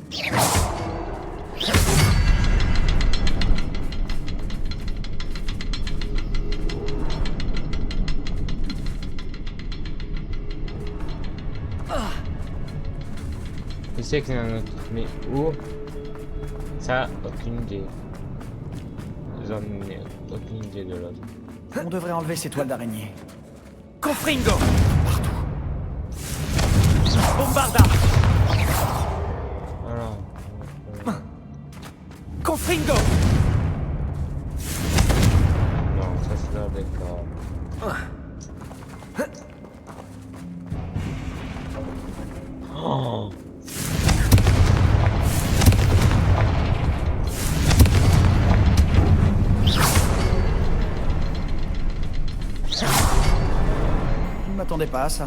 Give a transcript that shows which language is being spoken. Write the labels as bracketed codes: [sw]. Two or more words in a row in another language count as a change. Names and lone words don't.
[fr] Je sais qu'il y en a un autre, mais où? Ça, aucune idée. J'en ai aucune idée de l'autre. On devrait enlever ces toiles d'araignée. Confringo. Bombarda. Alors. Confringo. Non, ça c'est là, d'accord. Oh! Je ne m'attendais pas à ça.